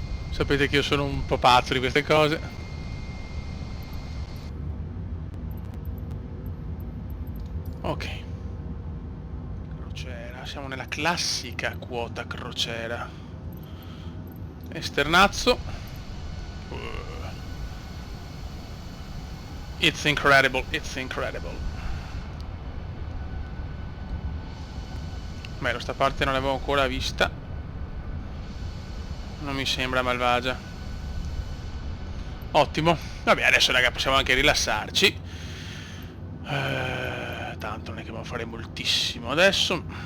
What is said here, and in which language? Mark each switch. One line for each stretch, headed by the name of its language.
Italian: Sapete che io sono un po' pazzo di queste cose. Ok. Crociera. Siamo nella classica quota crociera. Esternazzo.
English: It's incredible, it's incredible.
Italian: Beh, questa parte non l'avevo ancora vista. Non mi sembra malvagia. Ottimo. Vabbè, adesso raga possiamo anche rilassarci. Tanto non è che dobbiamo fare moltissimo adesso.